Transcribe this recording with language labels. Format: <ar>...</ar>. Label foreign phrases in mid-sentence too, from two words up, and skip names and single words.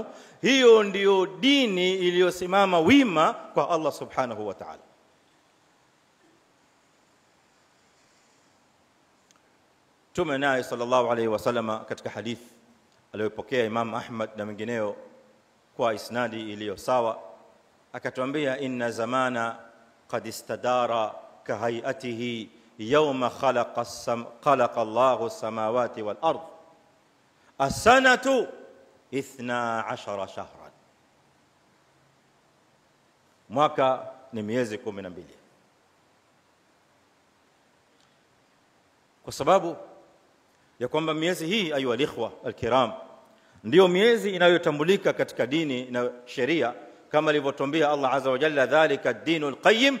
<sw>Hiyo ndiyo dini iliyosimama wima kwa Allah</sw> <ar>سبحانه وتعالى.</ar> <sw>Mtume naye</sw> <ar>صلى الله عليه وسلم</ar> <sw>katika hadith aliyopokea Imam Ahmad na wengineo kwa isnadi iliyo sawa akatuambia,</sw> <ar>إن الزمان قد استدار كهيئته يوم خلق الله السماوات والأرض السنة 12 شهرا.</ar> <sw>Mwaka ni miezi 12, kwa sababu ya kwamba miezi hii,</sw> <ar>أيها الإخوة الكرام,</ar> <sw>ndio miezi inayotambulika katika dini na sheria kama alivyotuambia Allah</sw> <ar>عز وجل, ذلك الدين القيم.</ar>